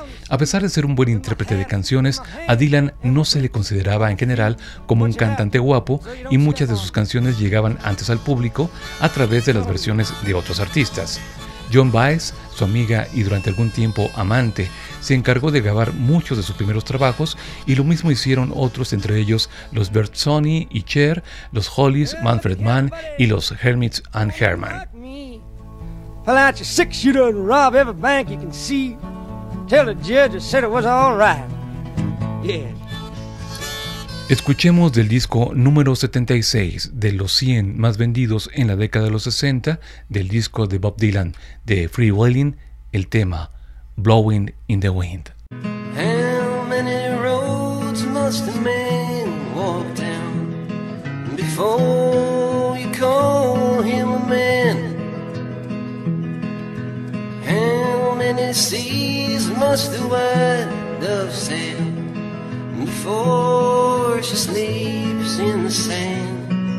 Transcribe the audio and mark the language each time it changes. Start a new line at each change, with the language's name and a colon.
Spanish: A pesar de ser un buen intérprete de canciones, a Dylan no se le consideraba en general como un cantante guapo y muchas de sus canciones llegaban antes al público a través de las versiones de otros artistas. Joan Baez, su amiga y durante algún tiempo amante, se encargó de grabar muchos de sus primeros trabajos y lo mismo hicieron otros, entre ellos los Bert Sonny y Cher, los Hollies, Manfred Mann y los Hermits and Herman.
English: Pull out your six shooter and rob every bank you can see. Tell the judge I said it was all right. Yeah.
Spanish: Escuchemos del disco número 76 de los 100 más vendidos en la década de los 60 del disco de Bob Dylan de Freewheeling, el tema Blowing in the Wind.
English: How many roads must a man walk down before you call him a man? How many seas must a white dove sail before she sleeps in the sand?